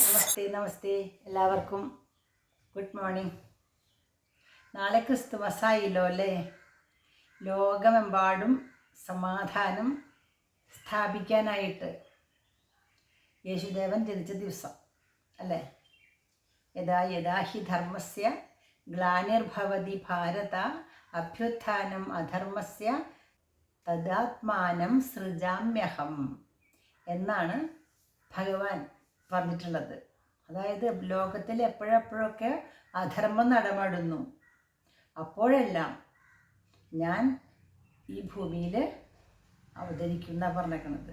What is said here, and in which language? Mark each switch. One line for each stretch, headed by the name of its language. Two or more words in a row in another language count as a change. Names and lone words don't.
Malayalam: നമസ്തേ എല്ലാവർക്കും
English: good morning.
Malayalam: നാളെ ക്രിസ്തുമസ് ആയില്ലോ അല്ലേ? ലോകമെമ്പാടും സമാധാനം സ്ഥാപിക്കാനായിട്ട് യേശുദേവൻ ജനിച്ച ദിവസം അല്ലേ?
Sanskrit: യഥാ യഥാ ഹി ധർമ്മസ്യ ഗ്ലാനിർഭവതി ഭാരത അഭ്യുത്ഥാനം അധർമ്മസ്യ തദാത്മാനം സൃജാമ്യഹം
Malayalam: എന്നാണ് ഭഗവാൻ പറഞ്ഞിട്ടുള്ളത്. അതായത് ലോകത്തിൽ എപ്പോഴെപ്പോഴൊക്കെ അധർമ്മം നടമാടുന്നു അപ്പോഴെല്ലാം ഞാൻ ഈ ഭൂമിയിൽ അവതരിക്കുന്ന പറഞ്ഞേക്കണത്.